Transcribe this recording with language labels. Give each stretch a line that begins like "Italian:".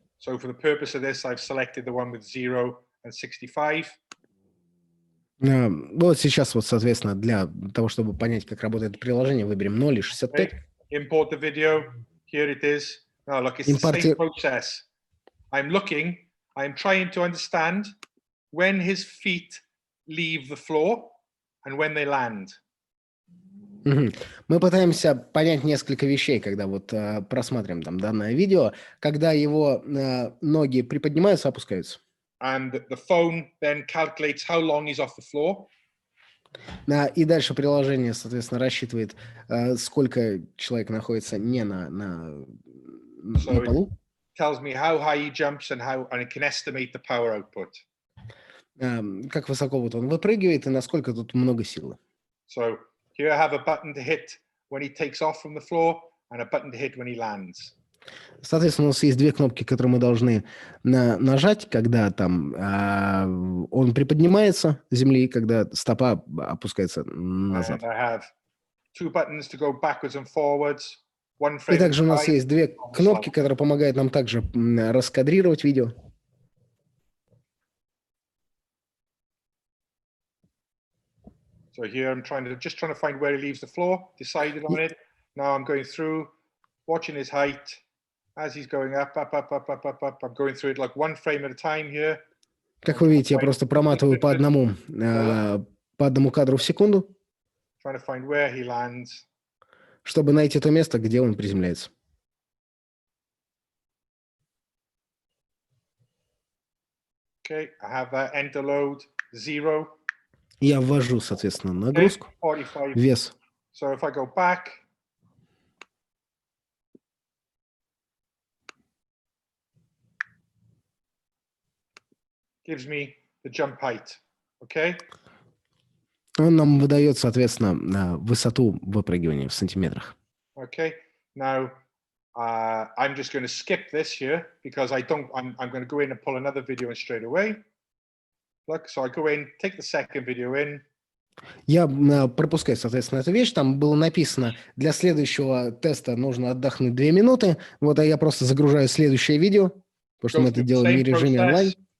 English: So for the purpose of this, I've selected the one with 0 and 65.
Russian: Вот сейчас вот, соответственно, для того, чтобы понять, как работает приложение, выберем 0 и 65.
English: Okay. Import the video. Here it is. Now look, it's the same process. I'm trying to understand when his feet leave the floor and when they land.
Russian: Мы пытаемся понять несколько вещей, когда вот просматриваем там данное видео, когда его ноги приподнимаются, опускаются.
English: And the phone then calculates how long he's off the floor.
Russian: И дальше приложение, соответственно, рассчитывает, сколько человек находится не на полу.
English: Tells me how high he jumps and it can estimate the power output.
Russian: Как высоко вот он выпрыгивает и насколько тут много силы.
English: So here I have a button to hit when he takes off from the floor and a button to hit when he lands.
Russian: Соответственно, у нас есть 2 кнопки, которые мы должны нажать, когда там он приподнимается с земли, когда стопа опускается назад.
English: And I have 2 buttons to go backwards and forwards.
Russian: И также у нас есть 2 кнопки, которые помогают нам также раскадрировать видео.
English: So here I'm trying to find where he leaves the floor, decided on it. Now I'm going through, watching his height as he's going up. I'm going through it like 1 frame at a time here.
Russian: Как вы видите, я просто проматываю по одному кадру в секунду,
English: Trying to find where he lands.
Russian: Чтобы найти то место, где он приземляется.
English: Okay, I have enter load 0.
Russian: Я ввожу, соответственно, нагрузку,
English: 45.
Russian: вес.
English: So if I go back, gives me the jump height. Okay.
Russian: Он нам выдает, соответственно, высоту выпрыгивания в сантиметрах.
English: Okay. Now I'm just going to skip this here because I'm going to go in and pull another video in straight away. Look, so I go in, take the second video in.
Russian: Я пропускаю, соответственно, эту вещь. Там было написано, для следующего теста нужно отдохнуть 2 минуты. Вот, а я просто загружаю следующее видео. потому что мы это делаем не в режиме онлайн.